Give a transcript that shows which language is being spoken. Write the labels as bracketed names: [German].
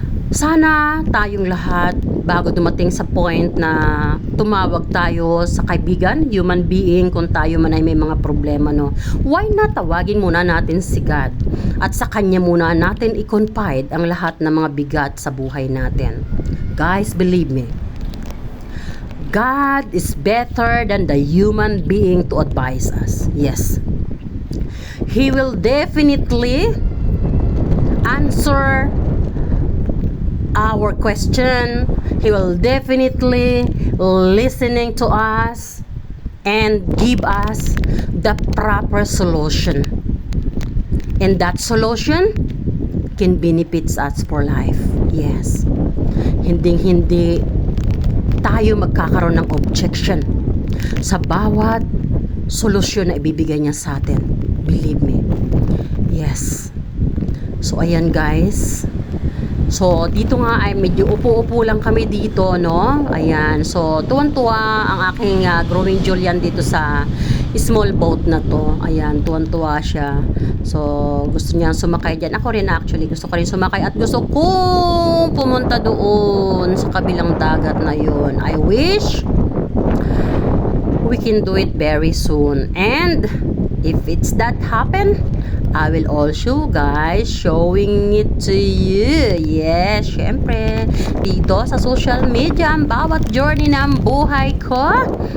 [Filipino] Sana tayong lahat bago dumating sa point na tumawag tayo sa kaibigan, human being, kung tayo man ay may mga problema, no? Why not tawagin muna natin si God at sa Kanya muna natin i-confide ang lahat ng mga bigat sa buhay natin. [English] Guys, believe me, God is better than the human being to advise us. Yes. He will definitely answer our question. He will definitely listening to us and give us the proper solution. And that solution can benefits us for life. Yes. [Filipino] Hindi tayo magkakaroon ng objection sa bawat solusyon na ibibigay niya sa atin. [English] Believe me. [Filipino] Yes. So, ayan guys. So, dito nga ay medyo upo-upo lang kami dito, no? Ayan. So, tuwan-tuwa ang aking growing Julian dito sa small boat na to. Ayan, tuwan-tuwa siya. So, gusto niya sumakay dyan. Ako rin actually, gusto ko rin sumakay at gusto kong pumunta doon sa kabilang dagat na yun. [English] I wish we can do it very soon. And, if it's that happen, I will also guys showing it to you. [Filipino] Yes, syempre dito sa social media ang bawat journey ng buhay ko.